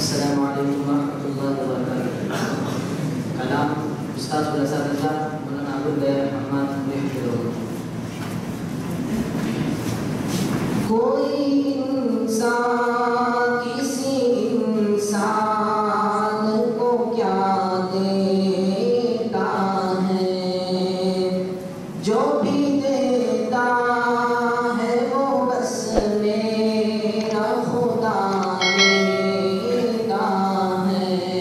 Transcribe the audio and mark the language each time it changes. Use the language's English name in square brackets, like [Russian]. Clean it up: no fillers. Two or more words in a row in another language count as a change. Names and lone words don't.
[Arabic] السلام عليكم ورحمة الله وبركاته. [Malay] Kalam Ustaz Asatidz Maulana Abdul Ghayyar Ahmad Hafizahullah. [Hindi] कोई इंसान किसी इंसान को क्या देता है, जो भी देता है वो बस मेरा खुदा देता है।